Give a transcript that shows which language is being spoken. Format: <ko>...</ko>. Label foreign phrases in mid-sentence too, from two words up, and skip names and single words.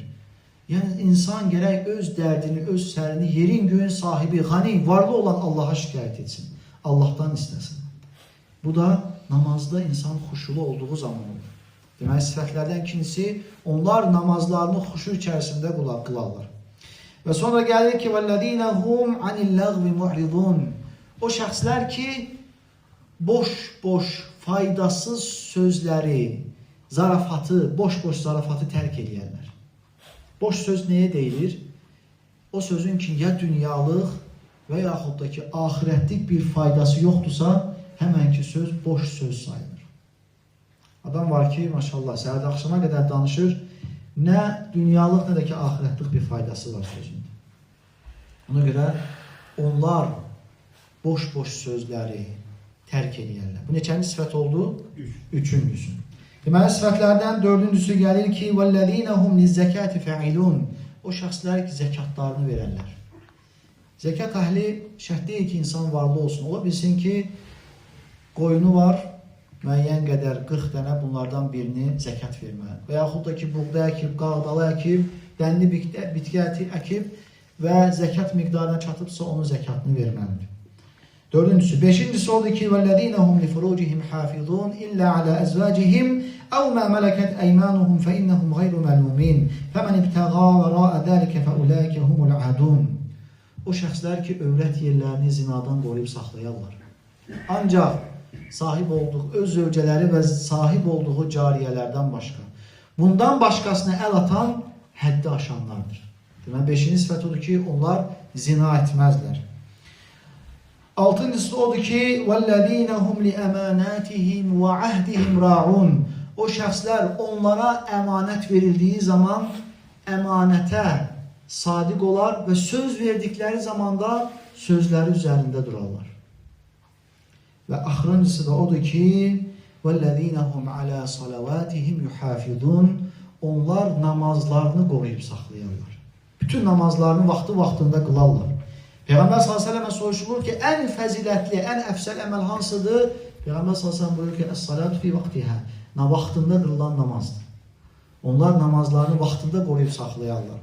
<az>Yəni insan gərək öz dərdini, öz sərini, yerin göyün sahibi, qani, varlı olan Allaha şikayət etsin. Allahdan istəsin. Bu da namazda insan xuşulu olduğu zaman olur. Deməli, sifətlərdən ikincisi, onlar namazlarını xuşu içərisində qılarlar. Və sonra gəlir ki,</az> <ar>وَالَّذ۪ينَ هُمْ عَنِ اللَّغْوِ مُعْرِضُونَ.</ar> <az>O şəxslər ki, boş, faydasız sözləri, zarafatı, boş zarafatı tərk edirlər. Boş söz nəyə deyilir? O sözün ki, ya dünyalıq və yaxud da ki, ahirətlik bir faydası yoxdursa, həmən ki, söz boş söz sayılır. Adam var ki, maşallah, səhərdə axşama qədər danışır, nə dünyalıq, nə də ki, ahirətlik bir faydası var sözündə. Ona görə onlar boş sözləri tərk edirlər. Bu neçənci sifət oldu? Üçüncüsü. Deməli, sifətlərdən dördüncüsü gəlir ki,</az> <ar>وَالَّذ۪ينَ هُمْ لِلزَّكَاتِ فَعِلُونَ.</ar> <az>O şəxslər ki, zəkatlarını verərlər. Zəkat əhli şərt deyil ki, insan varlı olsun. Ola bilsin ki, qoyunu var, müəyyən qədər 40 dənə bunlardan birini zəkat verməlidir. Və yaxud da ki, buğda əkib, qağdalı əkib, dənli bitki əkib və zəkat miqdarına çatıbsa onun zəkatını verməlidir. Dördüncüsü, beşincisi oldu ki,</az> <ar>وَالَّذ۪ينَ هُمْ لِفُرُوجِهِمْ حَافِظُونَ إِلَّا عَلَى أَزْوَاجِهِمْ أَوْ مَا مَلَكَتْ أَيْمَانُهُمْ فَإِنَّهُمْ غَيْرُ مَلُومِينَ فَمَنِ ابْتَغَى وَرَاءَ ذَلِكَ فَأُولَٰئِكَ هُمُ الْعَادُونَ.</ar> <az>O şəxslər ki, övrət yerlərini zinadan qoruyub saxlayarlar. Ancaq sahib olduğu, öz zövcələri və sahib olduğu cariyələrdən başqa. Bundan başqasına əl atan həddi aşanlardır. Deməli, beşinci sifət odur ki, onlar zina etməzlər. Altıncısı odur ki,</az> <ar>وَالَّذ۪ينَ هُمْ لِأَمَانَاتِهِمْ وَعَهْدِهِمْ رَاعُونَ.</ar> <az>O şəxslər onlara əmanət verildiyi zaman əmanətə sadiq olar və söz verdikləri zamanda sözləri üzərində durarlar. Və axırıncısı da odur ki,</az> <ar>وَالَّذ۪ينَ هُمْ عَلَى صَلَوَاتِهِمْ يُحَافِظُونَ</ar> <az>Onlar namazlarını qoruyub saxlayarlar. Bütün namazlarını vaxtında qılarlar. Peyğəmbər s.ə.və soruşulur ki, ən fəzilətli, ən əfsəl əməl hansıdır? Peyğəmbər s.ə.v buyurur ki,</az> <ar>الصلاة في وقتها.</ar> <az>Vaxtında qılınan namazdır. Onlar namazlarını vaxtında qoruyub saxlayarlar.</az>